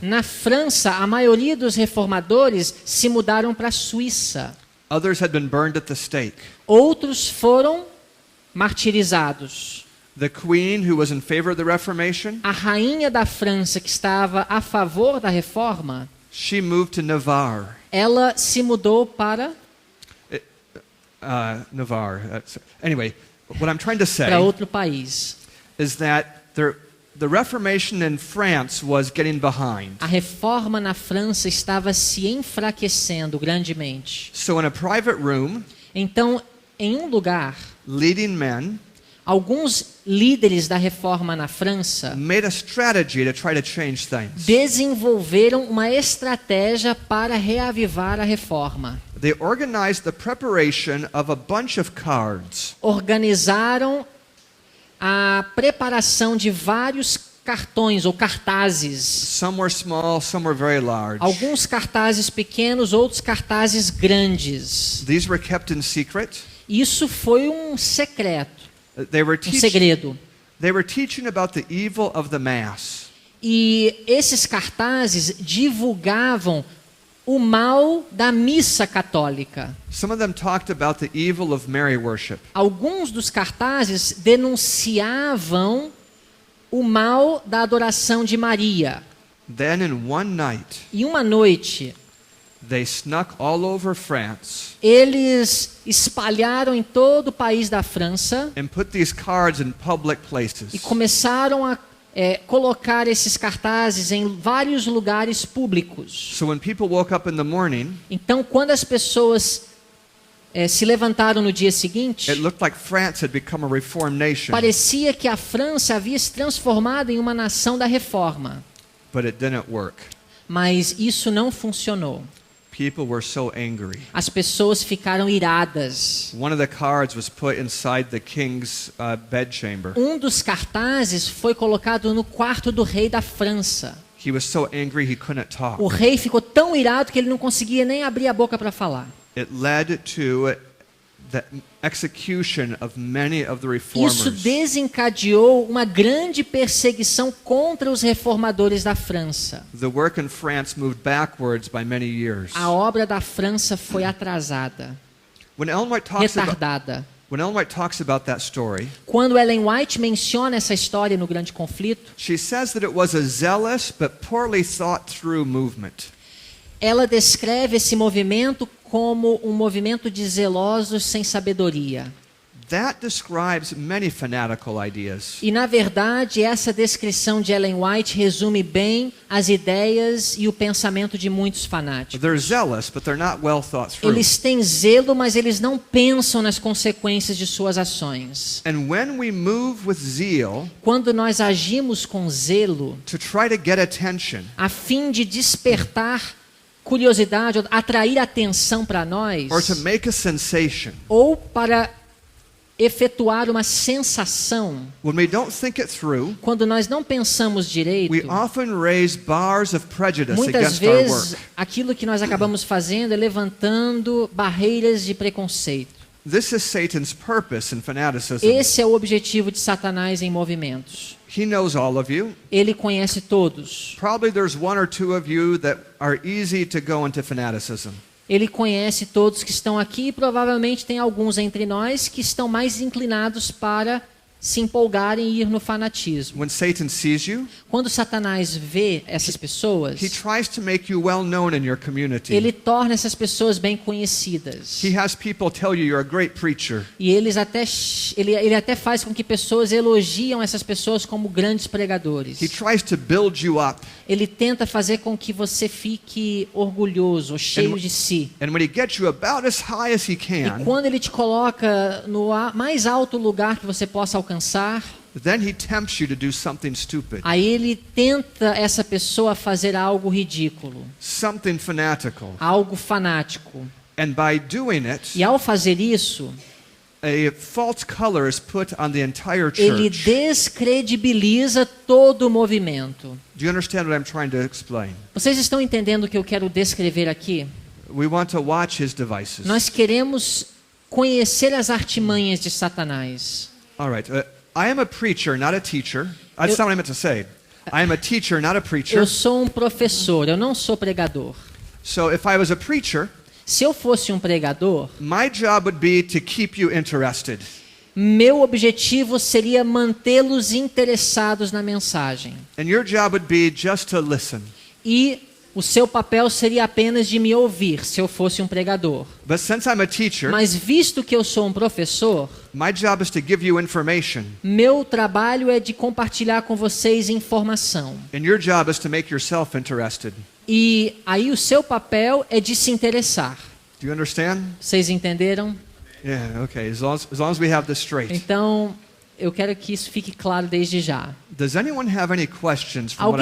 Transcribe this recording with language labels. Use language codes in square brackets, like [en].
[pt] Na França, a maioria dos reformadores se mudaram para a Suíça. [en] Others had been burned at the stake. [pt] Outros foram martirizados. [en] The queen, who was in favor of the Reformation, [pt] A rainha da França, que estava a favor da reforma, [en] she moved to Navarre. [pt] ela se mudou para Navarre. [en] Anyway, what I'm trying to say [pt] outro país. [en] is that the Reformation in France was getting behind. [pt] A reforma na França estava se enfraquecendo grandemente. [en] So in a private room, [pt] Então, em um lugar, [en] leading men [pt] alguns líderes da reforma na França [en] made a strategy to try to change things. [pt] desenvolveram uma estratégia para reavivar a reforma. [en] They organized the preparation of a bunch of cards. [pt] Organizaram a preparação de vários cartões ou cartazes. [en] Some were small, some were very large. [pt] Alguns cartazes pequenos, outros cartazes grandes. [en] These were kept in secret. [pt] Isso foi um secreto, [en] They were [pt] segredo. [en] teaching about the evil of the mass. [pt] E esses cartazes divulgavam o mal da missa católica. [en] Some of them talked about the evil of Mary worship. [pt] Alguns dos cartazes denunciavam o mal da adoração de Maria. [en] Then in one night, [pt] E uma noite, [en] They snuck all over France [pt] Eles espalharam em todo o país da França [en] and put these cards in public [pt] e [en] places. [pt] começaram a colocar esses cartazes em vários lugares públicos. [en] So when people woke up in the morning, [pt] Então, quando as pessoas se levantaram no dia seguinte, [en] it looked like France had become a reformed nation, [pt] parecia que a França havia se transformado em uma nação da reforma. [en] but it didn't work. [pt] Mas isso não funcionou. [en] People were so angry. [pt] As pessoas ficaram iradas. [en] One of the cards was put inside the king's bedchamber. [pt] Um dos cartazes foi colocado no quarto do rei da França. [en] He was so angry he couldn't talk. [pt] O rei ficou tão irado que ele não conseguia nem abrir a boca para falar. [en] It led to the execution of many of the [pt] Isso [en] reformers. [pt] desencadeou uma grande perseguição contra os reformadores da França. [en] The work in France moved backwards by many years. [pt] A obra da França foi atrasada, [en] When Ellen White talks about, [pt] retardada. [en] when Ellen White talks about that story, [pt] Quando Ellen White menciona essa história no Grande Conflito, [en] she says that it was a zealous but poorly thought through movement. [pt] ela descreve esse movimento como um movimento de zelosos sem sabedoria. [en] That describes many fanatical ideas. [pt] E, na verdade, essa descrição de Ellen White resume bem as ideias e o pensamento de muitos fanáticos. [en] They're zealous, but they're not well thought through. [pt] Eles têm zelo, mas eles não pensam nas consequências de suas ações. [en] And when we move with zeal [pt] Quando nós agimos com zelo, [en] to try to get attention, [pt] a fim de despertar curiosidade, ou atrair atenção para nós, [en] or to make a sensation, [pt] ou para efetuar uma sensação, [en] when we don't think it through, [pt] quando nós não pensamos direito, [en] we often raise bars of prejudice [pt] muitas [en] against our [pt] vezes [en] work. [pt] aquilo que nós acabamos fazendo é levantando barreiras de preconceito. [en] This is Satan's purpose in fanaticism. [pt] Esse é o objetivo de Satanás em movimentos. [en] He knows all of you. [pt] Ele conhece todos. [en] Probably there's one or two of you that are easy to go into fanaticism. [pt] Ele conhece todos que estão aqui e provavelmente tem alguns entre nós que estão mais inclinados para se empolgarem e ir no fanatismo. [en] When Satan sees you, [pt] Quando Satanás vê essas pessoas, [en] he tries to make you well known in your community. [pt] ele torna essas pessoas bem conhecidas. [en] He has people tell you you're a great preacher. [pt] E ele até faz com que pessoas elogiam essas pessoas como grandes pregadores. [en] He tries to build you up. [pt] Ele tenta fazer com que você fique orgulhoso, ou cheio de si. [en] And when he gets you about as high as he [pt] E [en] can, [pt] quando ele te coloca no mais alto lugar que você possa alcançar, [en] then he tempts you to do something stupid, [pt] aí ele tenta essa pessoa fazer algo ridículo, [en] something fanatical. [pt] algo fanático. [en] And by doing it, [pt] E ao fazer isso, [en] a false color is put on the entire [pt] ele [en] church. [pt] descredibiliza todo o movimento. [en] Do you understand what I'm trying to explain? [pt] Vocês estão entendendo o que eu quero descrever aqui? [en] We want to watch his devices. [pt] Nós queremos conhecer as artimanhas de Satanás. [en] All right. I am a preacher, not a teacher. That's not what I meant to say. I am a teacher, not a preacher. [pt] Eu sou um professor, eu não sou pregador. [en] So if I was a preacher, [pt] Se eu fosse um pregador, [en] my job would be to keep you interested. [pt] meu objetivo seria mantê-los interessados na mensagem. [en] And your job would be just to listen. [pt] E o seu papel seria apenas de me ouvir, se eu fosse um pregador. [en] But since I'm a teacher, [pt] Mas visto que eu sou um professor, [en] my job is to give you information. [pt] meu trabalho é de compartilhar com vocês informação. [en] And your job is to make yourself interested. [pt] E aí o seu papel é de se interessar. [en] Do you understand? [pt] Vocês entenderam? [en] Yeah, okay. As long as we have this straight. [pt] Então, eu quero que isso fique claro desde já. [en] Does anyone have any questions from what